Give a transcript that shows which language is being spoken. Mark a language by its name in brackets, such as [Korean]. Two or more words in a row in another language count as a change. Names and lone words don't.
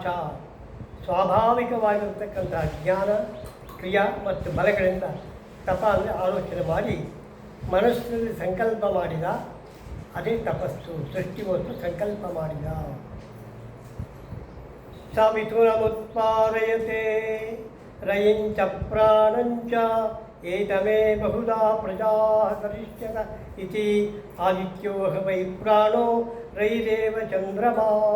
[Kannada] ಸ್ವಾಭಾವಿಕವಾಗಿರ್ತಕ್ಕಂಥ ಜ್ಞಾನ, ಕ್ರಿಯಾ ಮತ್ತು ಬಲಗಳಿಂದ ತಪ ಅಂದರೆ ಆಲೋಚನೆ ಮಾಡಿ ಮನಸ್ಸಿನಲ್ಲಿ ಸಂಕಲ್ಪ ಮಾಡಿದ. ಅದೇ ತಪಸ್ಸು. ಸೃಷ್ಟಿಗೋಸ್ಕರ ಸಂಕಲ್ಪ ಮಾಡಿದ. [Sanskrit] ಸಮಿಥುನಮುತ್ಪಾದಯತೆ ರಯಿಂಚ ಪ್ರಾಣಂಚ ಏತಮೇ ಬಹುಧಾ ಪ್ರಜಾ ಕರಿಷ್ಯತ ಇತಿ ಆದಿತ್ಯೋ ವೈ ಪ್ರಾಣೋ ರೈರೇವ ಚಂದ್ರಮಾ.